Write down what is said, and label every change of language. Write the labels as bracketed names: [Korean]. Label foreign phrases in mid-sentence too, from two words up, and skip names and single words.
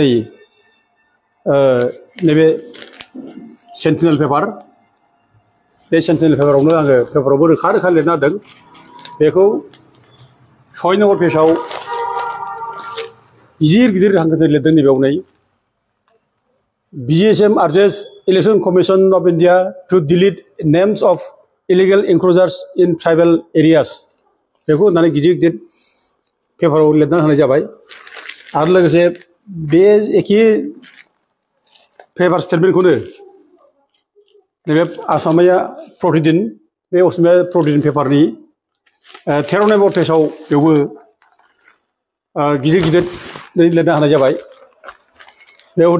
[Bodo] नैबे सेन्टिनेल पेपार बे सेन्टिनेल पेपारावनो आङो पेपारावबो रोखा रोखा लिरना होदों बेखौ 6 नम्बर पेजाव गिदिर गिदिर हांखोजों लिरदों नैबेयाव नै [English] BGSM urges Election Commission of India to delete names of illegal encroachers in tribal areas. [Bodo] बेखौ होननानै गिदिर गिदिर पेपाराव लिरना होनाय जाबाय आरो लोगोसे बे एखे पेपार स्टेटमेन्टखौनो नैबे आसामिया प्रतिदिन बे असमिया प्रतिदिन पेपारनि 13 नम्बर पेजाव बेवबो गिदिर गिदिर लिरना होनाय जाबाय बेयाव होदों